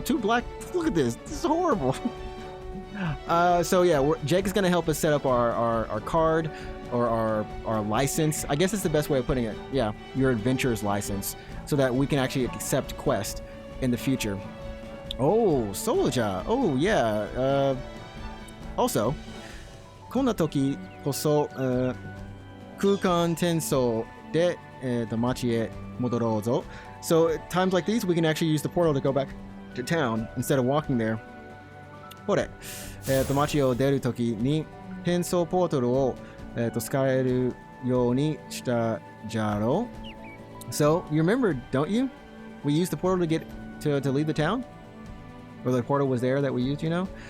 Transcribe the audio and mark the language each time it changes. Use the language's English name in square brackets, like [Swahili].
[English] Two black, look at this. This is horrible. So yeah, Jake is going to help us set up our card, or our license. I guess it's the best way of putting it. Yeah, your adventurer's license, so that we can actually accept quest in the future. Oh, soldier. Oh yeah. [Japanese] Also, こんな時こそ、空間転送で、街へ戻ろうぞ. [English] So at times like these, we can actually use the portal to go back to town instead of walking there. [Japanese] これ、街を出る時に転送ポータルを使えるようにしたじゃろう. [English] So you remember, don't you? We used the portal to get to leave the town, or the portal was there that we used, you know.